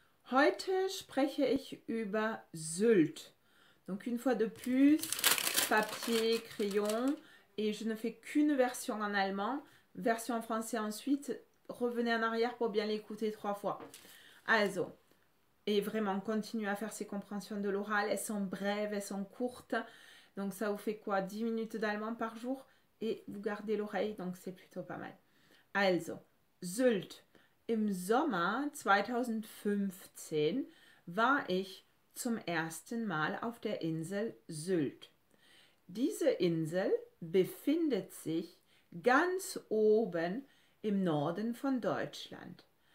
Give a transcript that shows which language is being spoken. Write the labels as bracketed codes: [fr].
[de] Heute spreche ich über Sylt. [fr] Donc une fois de plus, papier, crayon, et je ne fais qu'une version en allemand, version en français ensuite. Revenez en arrière pour bien l'écouter 3 fois. Also, et vraiment continuez à faire ces compréhensions de l'oral. Elles sont brèves, elles sont courtes. Donc ça vous fait quoi? 10 minutes d'allemand par jour et vous gardez l'oreille, donc c'est plutôt pas mal. [de] Also, Sylt. Im Sommer 2015 war ich zum ersten Mal auf der Insel Sylt. Diese Insel befindet sich ganz oben im Norden von Deutschland.